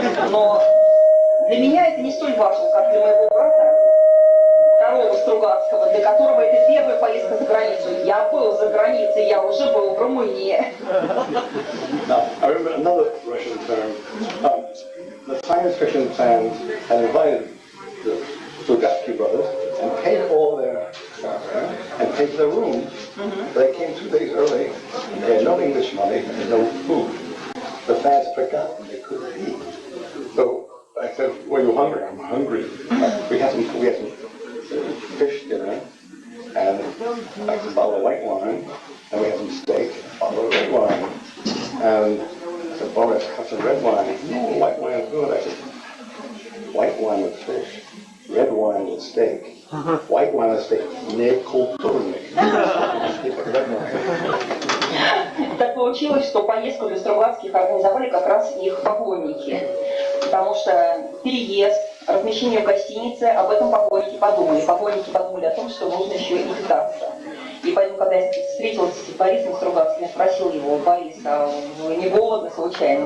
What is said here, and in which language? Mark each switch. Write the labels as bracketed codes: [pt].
[ru] Но для меня это не столь важно, как для моего брата, второго Стругацкого, для которого это первая поездка за границу. Я был за границей, я уже был в Румынии. [en] Now, I remember another Russian term. The science fiction fans had invited the Strugatsky brothers and paid all their and paid their rooms. They came 2 days early. They had no English money and no food. The fans forgot they couldn't eat. So I said, "Well, you hungry?" "I'm hungry." We had some fish dinner and like a bottle of white wine, and we had some steak, a bottle of red wine. And I said, "Boris, have some red wine." "No, white wine is good." I said, "White wine with fish, red wine with steak. White wine with steak, [ru] не культурный." [en] Red wine. [ru] Так получилось, что поездку для Стругацких организовали как раз их поклонники. Потому что переезд, размещение в гостинице, об этом поклонники подумали. Поклонники подумали о том, что нужно еще и питаться. И поэтому, когда я встретилась с Борисом Стругацким, я спросила его: "Борис, а вы не голодны случайно?"